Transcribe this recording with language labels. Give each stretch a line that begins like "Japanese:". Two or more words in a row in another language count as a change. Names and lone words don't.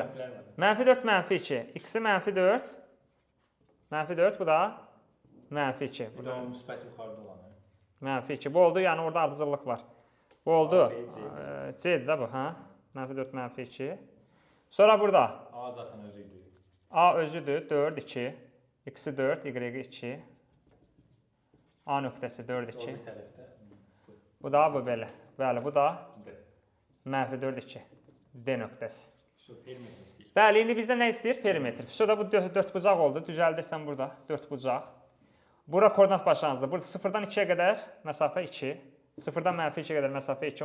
Azerbaijani: Mənfi 4 mənfi 2. X-i mənfi 4. Mənfi 4, bu da mənfi 2. Bu da o müsbət yuxarıda olan. Mənfi 2. Bu oldu, yəni orada ardıcıllıq var. Bu oldu. A, B, C. C-dir də bu, hə? Mənfi 4 mənfi 2. Sonra burada A zaten özüydü. A özüdür, 4, 2. X-i 4, Y-i 2. A nöqtəsi 4, 2. O bir tərəfdə. Bu da bu belə. Bəli, bu da D. mənfi 4, 2. D nöqtəsi. Şu perimetri istəyir. Bəli, indi bizdə nə istəyir? Perimetr. Sonra bu 4 bucaq oldu. Düzəldirsən burada 4 bucaq. Bura koordinat başlanğıcıdır. Burada 0-dan 2-yə qədər məsafə 2. 0-dan mənfi 2-yə qədər məsafə 2.